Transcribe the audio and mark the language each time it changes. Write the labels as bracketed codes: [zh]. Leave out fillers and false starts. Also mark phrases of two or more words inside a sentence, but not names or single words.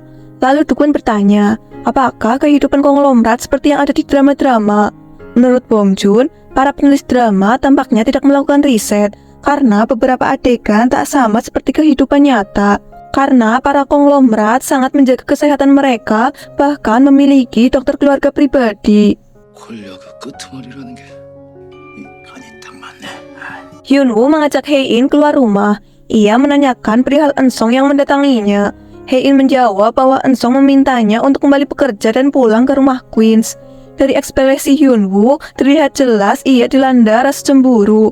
[id] Lalu Dugwan bertanya, apakah kehidupan konglomerat seperti yang ada di drama-drama? Menurut Bomjun, para penulis drama tampaknya tidak melakukan riset karena beberapa adegan tak sama seperti kehidupan nyata. Karena para konglomerat sangat menjaga kesehatan mereka, bahkan memiliki dokter keluarga pribadi. [ko] 권력의 끄트머리라는 게 간이 딱 맞네. [id] Hyunwoo mengajak Hae-in keluar rumah. Ia menanyakan perihal Eun-sung yang mendatanginya. Hae-in menjawab bahwa Eun-sung memintanya untuk kembali bekerja dan pulang ke rumah Queens. Dari ekspresi Hyunwoo, terlihat jelas ia dilanda rasa cemburu.